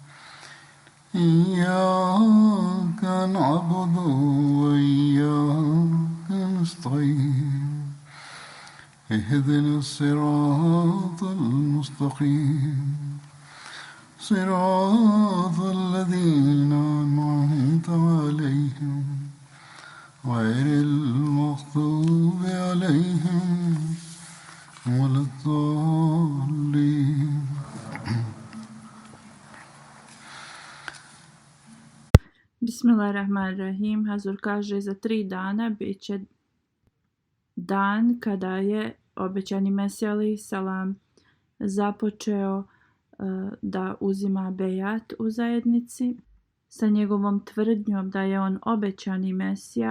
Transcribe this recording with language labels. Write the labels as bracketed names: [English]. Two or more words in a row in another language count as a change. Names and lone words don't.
[Arabic] إياك نعبد وإياك نستعين اهدنا الصراط المستقيم صراط الذين أنعمت عليهم غير المغضوب عليهم ولا الضالين. Bismillahirrahmanirrahim. [Bosnian] Hazur kaže za 3 dana bit će dan kada je obećani Mesija [Arabic] عليه السلام [Bosnian] započeo da uzima bejat u zajednici sa njegovom tvrdnjom da je on obećani Mesija.